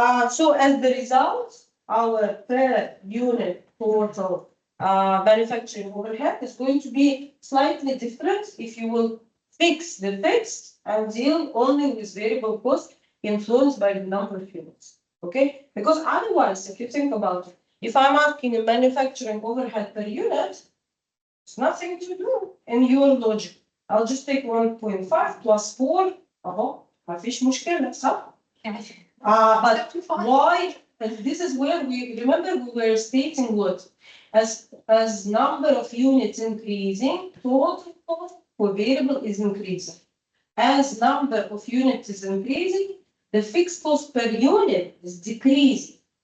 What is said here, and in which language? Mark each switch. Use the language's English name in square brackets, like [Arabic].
[English] So as the result, our per unit total manufacturing overhead is going to be slightly different if you will fix the fixed and deal only with variable cost influenced by the number of units. Okay? Because otherwise, if you think about it, if I'm asking a manufacturing overhead per unit, it's nothing to do in your logic. I'll just take 1.5 plus 4. [Arabic] ما فيش مشكلة صح؟ [English] But why? And this is where we remember we were stating what as number of units increasing, total cost for variable is increasing. As number of units is increasing, the fixed cost per unit is decreasing.